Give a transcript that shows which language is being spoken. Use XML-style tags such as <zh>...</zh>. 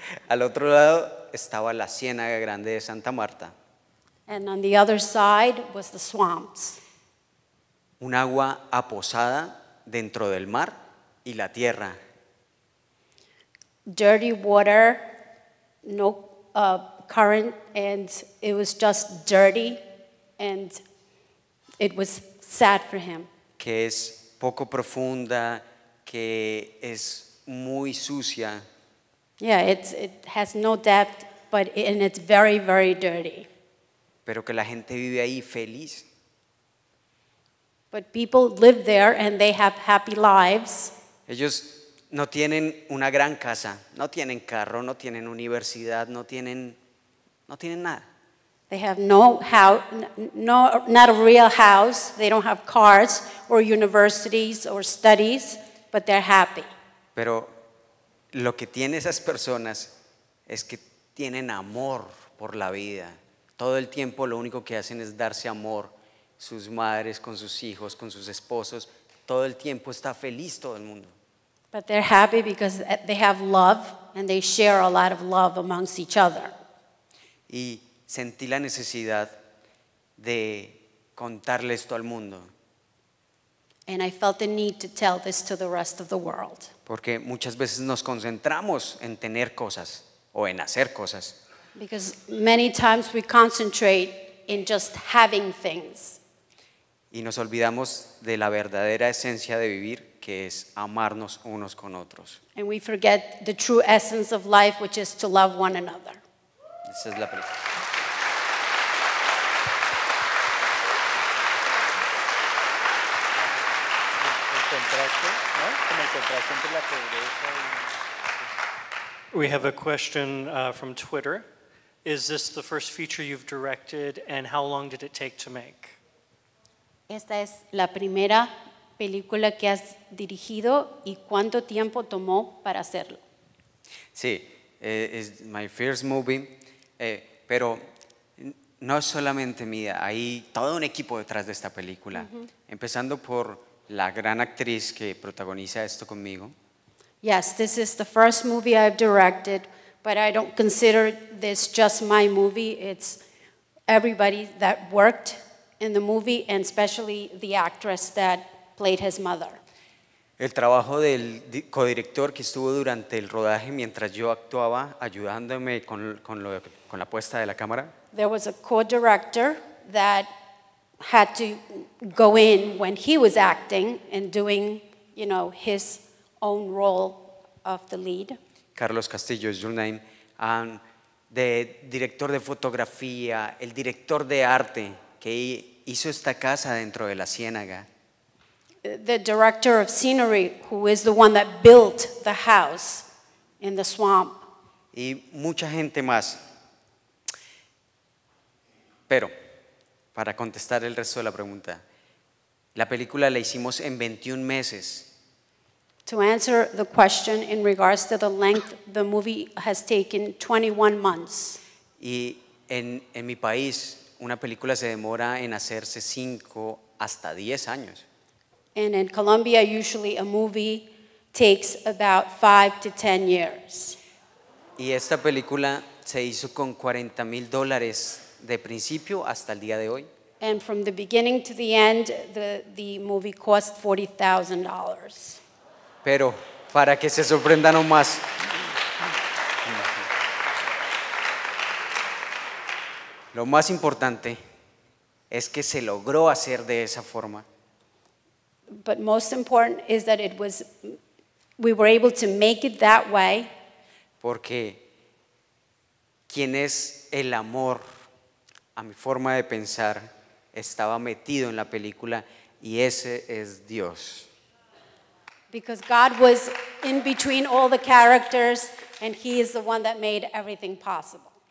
<es>Al otro lado estaba la Ciénaga Grande de Santa Marta.</es> <en>And on the other side was the swamps.</en> <es>Un agua aposada dentro del mar y la tierra.</es> <en>Dirty water, no current, and it was just dirty, and it was sad for him.</en> <es>Que es poco profunda, que es muy sucia.</es> <en>Yeah, it has no depth, and it's very, very dirty.</en> <es>Pero que la gente vive ahí feliz.</es> <en>But people live there and they have happy lives.</en> <es>Ellos no tienen una gran casa, no tienen carro, no tienen universidad, no tienen nada.</es> <en>They have no house, not a real house. They don't have cars or universities or studies, but they're happy.</en> <es>Pero lo que tienen esas personas es que tienen amor por la vida. Todo el tiempo lo único que hacen es darse amor. Sus madres con sus hijos, con sus esposos, todo el tiempo está feliz todo el mundo.</es> <en>But they're happy because they have love and they share a lot of love amongst each other.</en> <es>Y sentí la necesidad de contarle esto al mundo.</es> <en>And I felt the need to tell this to the rest of the world.</en> <es>Porque muchas veces nos concentramos en tener cosas o en hacer cosas.</es> <en>Because many times we concentrate in just having things.</en> <es>Y nos olvidamos de la verdadera esencia de vivir, que es amarnos unos con otros.</es> <en>And we forget the true essence of life, which is to love one another.</en> <es>Esa es la película.</es> <en>We have a question from Twitter. Is this the first feature you've directed, and how long did it take to make?</en> <es>Esta es la primera película que has dirigido y cuánto tiempo tomó para hacerlo. Sí, es</es> <en>my first</en> <es>movie, pero no es solamente mía, hay todo un equipo detrás de esta película, empezando por la gran actriz que protagoniza esto conmigo.</es> <en>Yes, this is the first movie I've directed, but I don't consider this just my movie. It's everybody that worked in the movie, and especially the actress that played his mother.</en> <es>El trabajo del codirector que estuvo durante el rodaje mientras yo actuaba, ayudándome con la puesta de la cámara.</es> <en>There was a co-director that had to go in when he was acting and doing, his own role of the lead. Carlos Castillo is your name.</en> <es>De director de fotografía, el director de arte que hizo esta casa dentro de la ciénaga.</es> <en>The director of scenery, who is the one that built the house in the swamp.</en> <es>Y mucha gente más. Pero, para contestar el resto de la pregunta, la película la hicimos en 21 meses.</es> <en>To answer the question in regards to the length, the movie has taken 21 months.</en> <es>Y en mi país, una película se demora en hacerse 5 hasta 10 años.</es> <en>And in Colombia, usually a movie takes about 5 to 10 years.</en> <es>Y esta película se hizo con $40,000 de principio hasta el día de hoy.</es> <en>And from the beginning to the end, the movie cost $40,000.</en> <es>Pero para que se sorprendan aún más, lo más importante es que se logró hacer de esa forma.</es> <en>But most important is that we were able to make it that way.</en> <es>Porque quien es el amor, a mi forma de pensar, estaba metido en la película y ese es Dios.</es> <en>Because God was in between all the characters, and he is the one that made everything possible.</en>